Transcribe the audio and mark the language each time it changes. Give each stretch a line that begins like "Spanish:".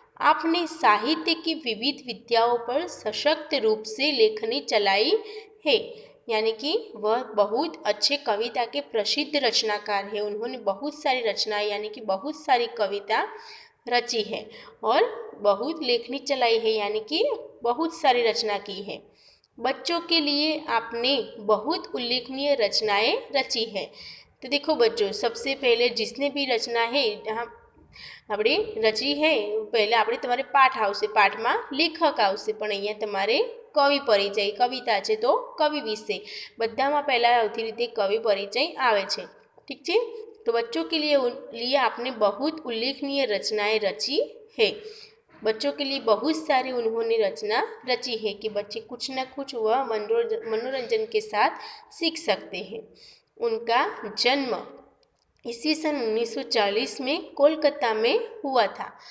Hindi: आपने साहित्य की विविध विद्याओं पर सशक्त रूप से लेखनी चलाई है, यानी कि वह बहुत अच्छे कविता के प्रसिद्ध रचनाकार है। उन्होंने बहुत सारी रचनाएं यानी कि बहुत सारी कविता रची है और बहुत लेखनी चलाई है, यानी कि बहुत सारी रचना की है। बच्चों के लिए आपने बहुत उल्लेखनीय रचनाएं रची है। तो देखो बच्चों, सबसे पहले जिसने भी रचना है यहाँ
Gujarati: આપણે રચી है, પહેલાં આપણે તમારે પાઠ આવશે, પાઠમાં લેખક આવશે, પણ અહીંયા તમારે કવિ પરિચય, કવિતા છે તો કવિ વિશે બધામાં પહેલાં આવતી રીતે કવિ પરિચય આવે છે।
Hindi: ठीक છે, तो बच्चों के लिए आपने बहुत उल्लेखनीय रचनाएं रची है। बच्चों के लिए बहुत सारी उन्होंने रचना रची है कि बच्चे कुछ न कुछ वह मनोरंजन के साथ सीख सकते हैं। उनका जन्म ईस्वी सन 1940 में कोलकाता में हुआ था।